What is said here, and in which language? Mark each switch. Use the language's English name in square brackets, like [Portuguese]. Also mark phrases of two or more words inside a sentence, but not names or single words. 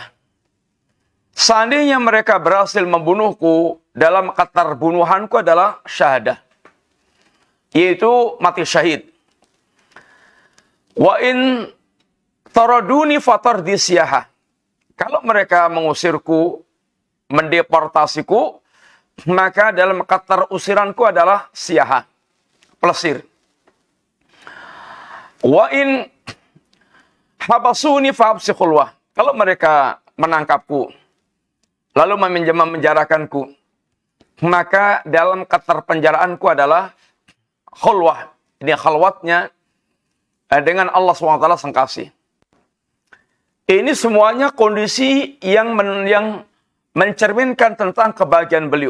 [Indonesian] Seandainya mereka berhasil membunuhku, dalam keterbunuhanku adalah syahadah, yaitu mati syahid. [Arabic] وإن طردوني فطردي سياحة. [Indonesian] Kalau mereka mengusirku, mendeportasiku, maka dalam keterusiranku adalah siyahah, pelesir. [Arabic] وإن حبسوني فحبسي خلوة. [Indonesian] Kalau mereka menangkapku, lalu memenjarakanku, maka dalam keterpenjaraanku adalah khulwah. Ini khalwatnya dengan Allah SWT Sang Kasih. Ini semuanya kondisi yang mencerminkan tentang kebahagiaan beliau.